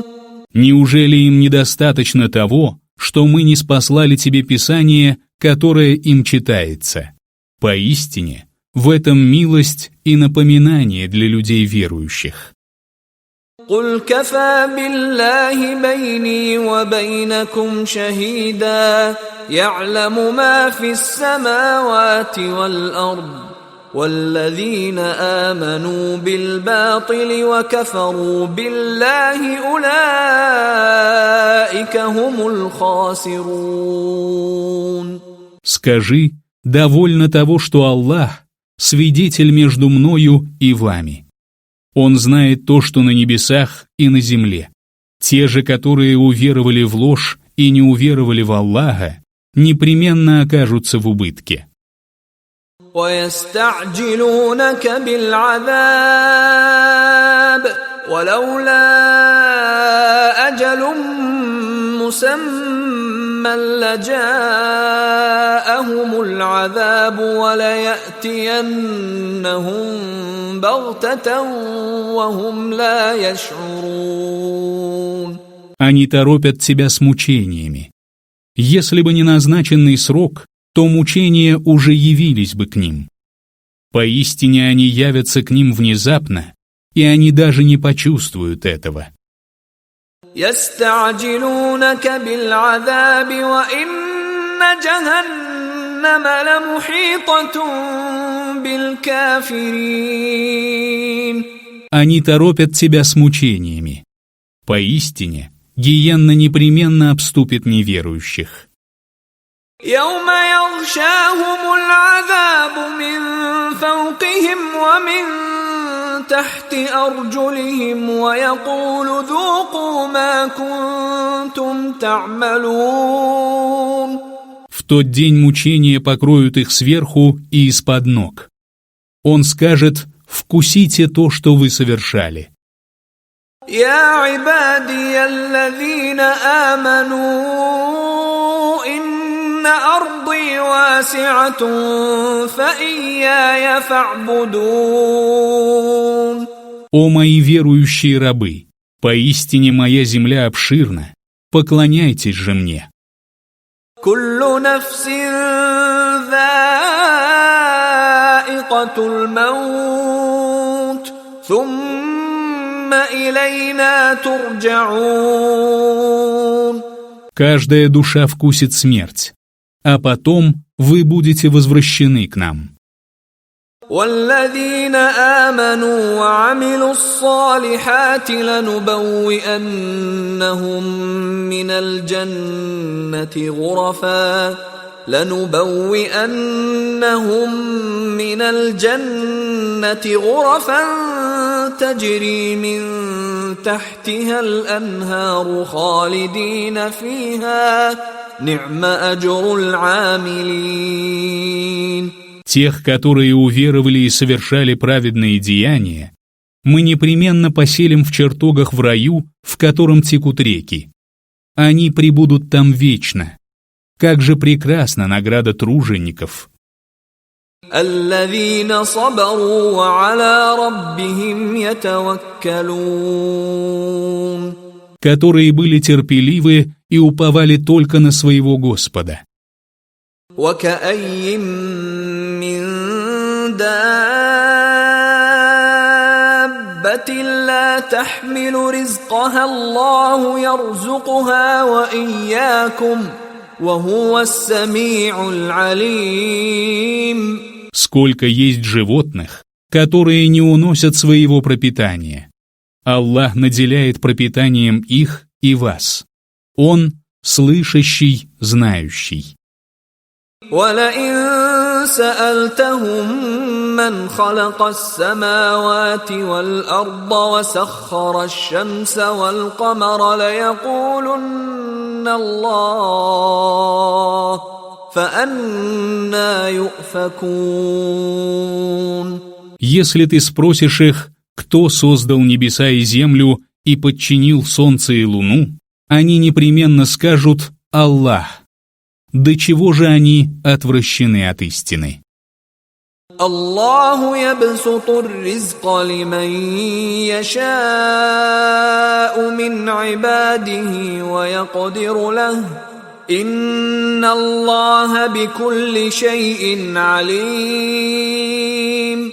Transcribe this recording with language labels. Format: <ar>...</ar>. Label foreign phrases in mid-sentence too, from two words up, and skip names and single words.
<ru>Неужели им недостаточно того, что мы ниспослали тебе Писание, которое им читается? Поистине, в этом милость и напоминание для людей верующих.</ru> <ar>قل كفى بالله بيني وبينكم شهيدا يعلم ما في السماوات والأرض والذين آمنوا بالباطل وكفروا بالله أولئك هم الخاسرون.</ar> <ru>Скажи: довольно того, что Аллах — свидетель между мною и вами. Он знает то, что на небесах и на земле. Те же, которые уверовали в ложь и не уверовали в Аллаха, непременно окажутся в убытке.</ru> <ar>ويستعجلونك بالعذاب ولولا أجل مسمى لجاءهم العذاب وليأتينهم بغتة وهم لا يشعرون.</ar> <ru>Они торопят тебя с мучениями. Если бы не назначенный срок, то мучения уже явились бы к ним. Поистине они явятся к ним внезапно, и они даже не почувствуют этого.</ru> <ar>يستعجلونك بالعذاب وإن جهنم لمحيطة بالكافرين.</ar> <ru>Они торопят тебя с мучениями. Поистине, гиенна непременно обступит неверующих.</ru> <ar>يوم يغشاهم العذاب من فوقهم ومن تحت أرجلهم ويقول ذوقوا ما كنتم تعملون.</ar> <ru>В тот день мучения покроют их сверху и из-под ног. Он скажет: «Вкусите то, что вы совершали».</ru> <ar>يا عبادي الذين آمنوا إن أرضي واسعة فإياي فاعبدون.</ar> <ru>«О мои верующие рабы, поистине моя земля обширна, поклоняйтесь же мне».</ru> <ar>كل نفس ذائقة الموت ثم إلينا ترجعون.</ar> <ru>Каждая душа вкусит смерть, а потом вы будете возвращены к нам.</ru> <ar>والذين آمنوا وعملوا الصالحات لنبوئنهم من الجنة غرفا تجري من تحتها الأنهار خالدين فيها نعم أجر العاملين.</ar> <ru>Тех, которые уверовали и совершали праведные деяния, мы непременно поселим в чертогах в раю, в котором текут реки. Они пребудут там вечно. Как же прекрасна награда тружеников!</ru> <ar>الذين صبروا وعلى ربهم يتوكلون.</ar> <ru>Которые были терпеливы и уповали только на своего Господа.</ru> <ar>وكأي من دابة لا تحمل رزقها الله يرزقها وإياكم وهو السميع العليم.</ar> <ru>Сколько есть животных, которые не уносят своего пропитания. Аллах наделяет пропитанием их и вас. Он слышащий, знающий.</ru> <ar>وَلَئِن سَأَلْتَهُم مَّنْ خَلَقَ السَّمَاوَاتِ وَالْأَرْضَ وَسَخَّرَ الشَّمْسَ وَالْقَمَرَ لَيَقُولُنَّ اللَّهُ فَأَنَّىٰ يُؤْفَكُونَ.</ar> <ru>Если ты спросишь их, кто создал небеса и землю и подчинил солнце и луну, они непременно скажут: Аллах. До чего же они отвращены от истины?</ru> <ar>الله يبسط الرزق لمن يشاء من عباده ويقدر له إن الله بكل شيء عليم.</ar>